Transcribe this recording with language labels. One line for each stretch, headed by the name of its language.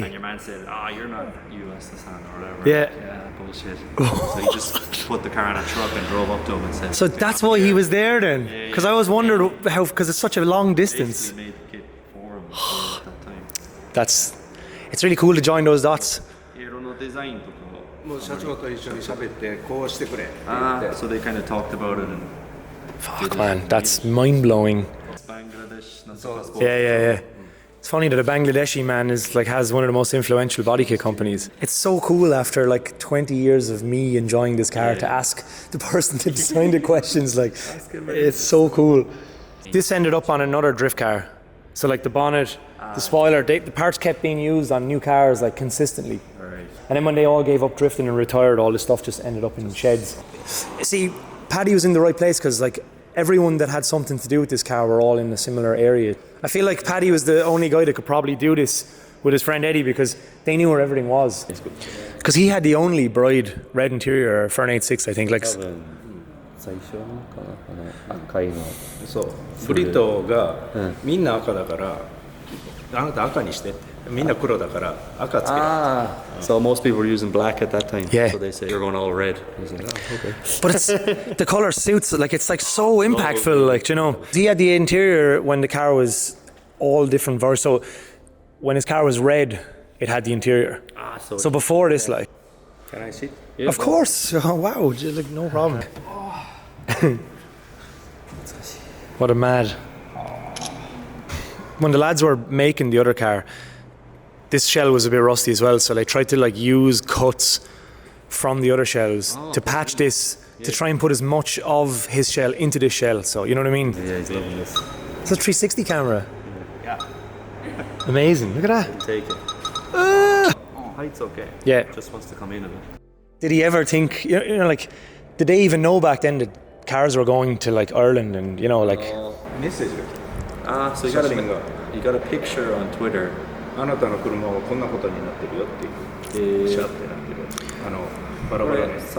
English: And your man said, you're not US-san or whatever. Yeah. Yeah, bullshit. So he just put the car in a truck and drove up to him and said. So that's why he was there then, because I was wondering how, because it's such a long distance. Basically made the kit for him at that time. It's really cool to join those dots.
Japanese: 色のデザインとかもう社長と一緒に喋ってこうしてくれ。
English: So they kind of talked about it and. Fuck man, that's mind blowing. Bangladesh. Yeah. It's funny that a Bangladeshi man has one of the most influential body kit companies. It's so cool after like 20 years of me enjoying this car to ask the person to design the questions. Like, it's so cool. This ended up on another drift car. So like the bonnet, the spoiler, the parts kept being used on new cars like consistently. Right. And then when they all gave up drifting and retired, all this stuff just ended up in sheds. See, Paddy was in the right place because like everyone that had something to do with this car were all in a similar area. I feel like Paddy was the only guy that could probably do this with his friend Eddie because they knew where everything was. Because he had the only Bride red interior for an 86, I think. Like,
Japanese: 最初のかな赤いの。そう。ブリトーがみんな赤だからあなた赤にしてって。みんな黒だから赤つける。
English: So most people were using black at that time. Yeah. So they say you're going all red. I was like, okay. But it's the colour suits like it's like so impactful, like, you know. He had the interior when the car was all different versions. So when his car was red, it had the interior. So before this, like. Can I sit? Yeah, of course. Oh, wow. Like, no problem. What a mad. When the lads were making the other car, this shell was a bit rusty as well, so they tried to like use cuts from the other shells to patch this, to try and put as much of his shell into this shell. So you know what I mean? Yeah, he's loving this. It's a 360 camera. Yeah. Amazing. Look at that. Take it. Height's okay. Yeah. Just wants to come in a bit. Did he ever think, you know, like, did they even know back then that cars were going to like Ireland and, you know, like. Message. So you got a picture on Twitter.
Japanese: あなたの車はこんなことになってるよっていうシャってなってるバラバラね